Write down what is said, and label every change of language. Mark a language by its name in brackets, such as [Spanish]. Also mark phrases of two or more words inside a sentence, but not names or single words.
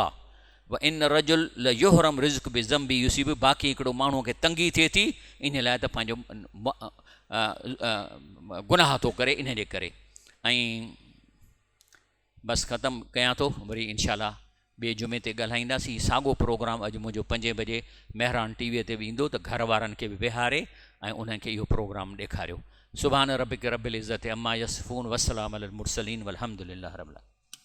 [Arabic] وإن الرجل ليحرم الرزق بالذنب يصيب, [Sindhi] बाक़ी हिकिड़ो माण्हूअ खे तंगी थिए थी इन लाइ त पंहिंजो गुनाह थो करे, इन जे करे। ऐं बसि ख़तमु कयां थो, वरी इनशाअल्लाह ॿिए जुमे ते ॻाल्हाईंदासीं। साॻियो प्रोग्राम अॼु मुंहिंजो 5 बजे मेहरान टीवीअ ते बि ईंदो, त घर वारनि खे बि विहारे ऐं उन्हनि खे इहो प्रोग्राम ॾेखारियो। [Arabic] سبحان ربك رب العزة عما يصفون والسلام على المرسلين والحمد لله رب العالمين.